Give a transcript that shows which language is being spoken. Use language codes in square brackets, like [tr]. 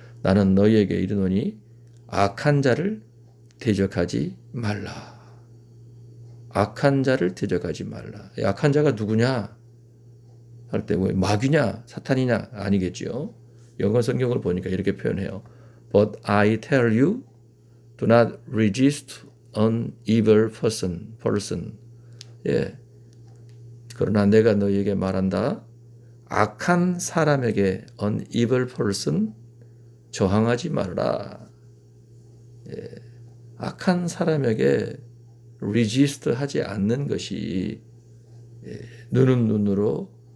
[ko] 나는 너희에게 이르노니 악한 자를 대적하지 말라. 악한 자를 대적하지 말라. 악한 자가 누구냐? 할 때 왜 마귀냐? 사탄이냐? 아니겠죠. 영어 성경을 보니까 이렇게 표현해요. [en] But I tell you, do not resist an evil person. [ko] 예. 그러나 내가 너희에게 말한다. 악한 사람에게 an evil person 저항하지 말라. 예. 악한 사람에게 resist 하지 않는 것이 눈은 눈으로